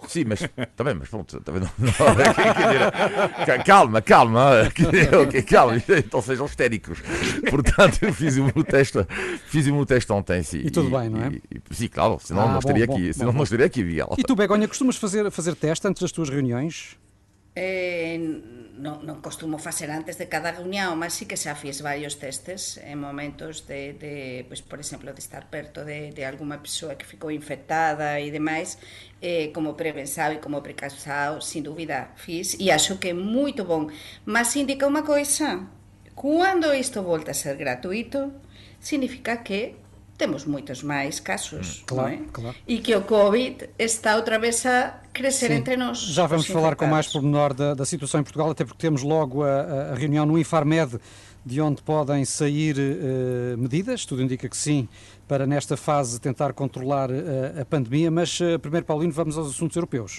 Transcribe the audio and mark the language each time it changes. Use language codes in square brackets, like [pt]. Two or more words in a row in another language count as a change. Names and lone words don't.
[pt] Sim, mas está bem, mas pronto, está bem, calma, calma, então sejam histéricos. Portanto, eu fiz o meu teste ontem. Sim, E tudo bem, não é? Sim, claro, senão não estaria aqui, não estaria aqui, Miguel. E tu, Begonha, costumas fazer teste antes das tuas reuniões? [gl] Non costumo facer antes de cada reunión, mas sí que xa fiz varios testes en momentos de pues, por exemplo, de estar perto de alguma persoa que ficou infectada e demais, como prevensado e como precausado, sin dúbida fiz, e acho que é moito bom. Mas indica unha coisa, cando isto volta a ser gratuito, significa que temos moitos máis casos, Claro, non é? claro. E que o COVID está outra vez a crescer entre nós. [pt] Já vamos os falar com mais infectados. pormenor da situação em Portugal, até porque temos logo a reunião no Infarmed, de onde podem sair medidas, tudo indica que sim, para nesta fase tentar controlar a pandemia, mas primeiro, Paulino, vamos aos assuntos europeus.